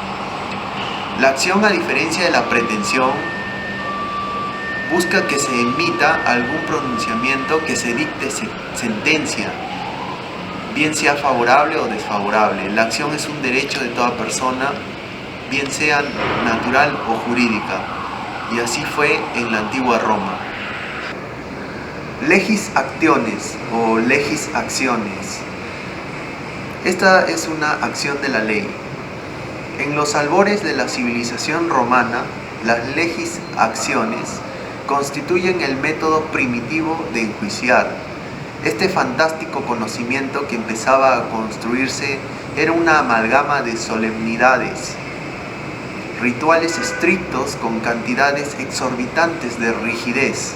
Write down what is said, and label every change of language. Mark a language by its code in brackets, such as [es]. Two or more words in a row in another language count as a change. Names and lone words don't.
[es] La acción, a diferencia de la pretensión, busca que se emita algún pronunciamiento, que se dicte sentencia, bien sea favorable o desfavorable. La acción es un derecho de toda persona, bien sea natural o jurídica, y así fue en la antigua Roma. [la] Legis actiones o legis acciones. [es] Esta es una acción de la ley. En los albores de la civilización romana, las [la] legis acciones [es] constituyen el método primitivo de enjuiciar. Este fantástico conocimiento que empezaba a construirse era una amalgama de solemnidades, rituales estrictos con cantidades exorbitantes de rigidez.